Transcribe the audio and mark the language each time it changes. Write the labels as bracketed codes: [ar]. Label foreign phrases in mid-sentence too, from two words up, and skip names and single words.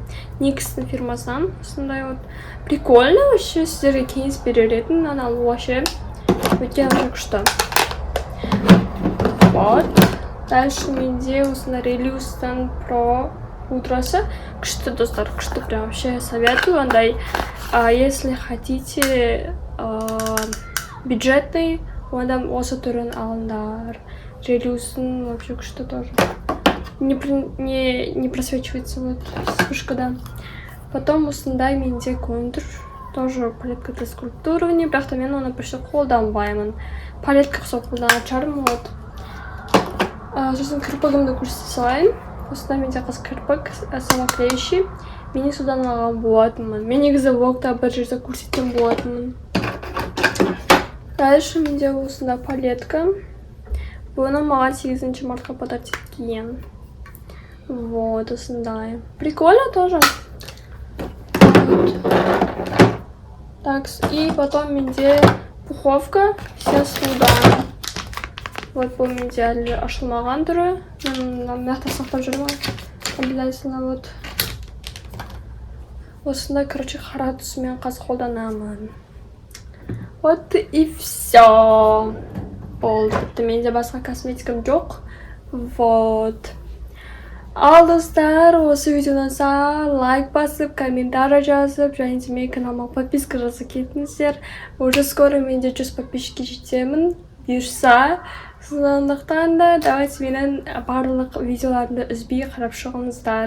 [kk] Никстің фирмасынан. Осындай [ru] вот. Прикольно вообще. [kk] Сіздерге кеңес берер едім. Мынаны алу вообще. Өйткені күшті. Вот. Дальше менде осындай Релюстан Pro утросы. Күшті достар, күшті, [ru] прям вообще советую. [kk] Андай, [ru] если хотите бюджетный, [kk] онда осы түрін алыңдар. [ru] Релюсын вообще күшті тоже. Не просвечивается вот вспышкада. [kk] Потом осындай менде контур. [ru] Тоже палетка скульптурывания, [kk] бірақ та мен оны почти қолданбаймын. Палетка ұқсап қолданатын шығармын, вот. Сосын кірпігімді көрсете салайын. Осында менде қыз кірпік, самоклеющий. Мен содан алған болатынмын. Мен негізі влогта бір жерде көрсеткен болатынмын. Дальше менде осында палетка. Бұны маған 8 мартқа подарить еткен. Вот, осындай. [ru] Прикольно тоже. Так, и потом менде пуховка, вся суда. [kk] Вот бұл менде әлі ашылмаған түрі. Мен мияқта сақтап жүрмін. [ru] Обязательно вот. [kk] Осында, короче, қара түсімен қазір қолданамын. [ru] Вот и все. [kk] Болды. Менде басқа косметикам жоқ. [ru] Вот. [kk] Ал достар, осы видеодан лайк басып, комментарий жазып, және де менің каналыма подписка жасап кетіңіздер. Уже скоро менде 100 подписчикке жетемін. Бұйырса, сондықтан да давайте менің барлық видеоларымды үзбей қарап шығыңыздар.